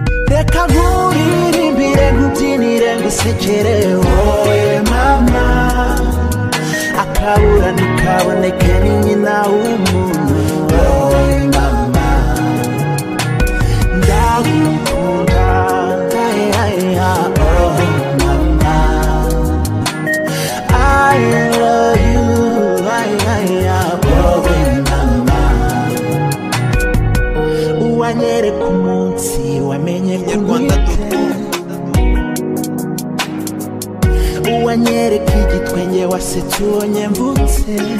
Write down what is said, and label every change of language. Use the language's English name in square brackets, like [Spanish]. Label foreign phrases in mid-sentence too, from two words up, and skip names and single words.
[Kinyarwanda] Reka nkuririmbire, nkubyinire, ngusekere, wowe mama. Akabura ntikaboneke, ni nyina w'umuntu, wowe mama. Ndagukunda, ay, ay, ay, oh mama. [English] I love you, ay, ay, ay, [Kinyarwanda] wowe mama. Uwanyereka umunsi wamenye ko Inyarwanda nkwite. Uwanyereka igitwenge wasetse ubonye mvutse.